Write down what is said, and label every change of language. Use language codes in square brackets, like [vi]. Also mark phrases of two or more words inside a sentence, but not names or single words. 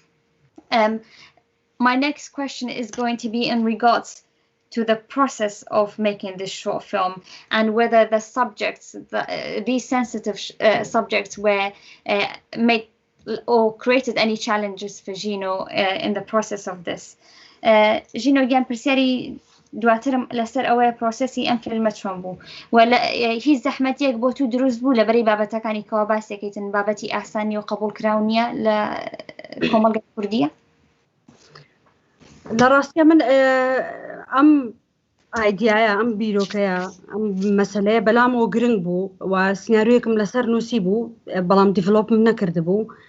[en] My next question is going to be in regards to the process of making this short film and whether the subjects, these sensitive subjects were made or created any challenges for Zhino in the process of this. Zhino, again, [ckb] پرسیاری دواترم لەسەر ئەوەیە پرۆسەسی ئەم فیلمە چۆن بوو ولا هیچ زەحمەتێک بۆ تو دروست بوو لەبەری بابەتەکانی کەوا باسێکیتن بابەتی ئاسانی و قبول کراونیە لە کۆمەڵگەی کوردیە؟ لە ڕاستیە من ئەم ئایدیایە ئەم بیرۆکەیە ئەم مەسەلەیە بەلامەوە گرنگ بوو و سناریۆیەکم لەسەر نووسی بوو بەڵام دیڤلۆپم نەکرد بوو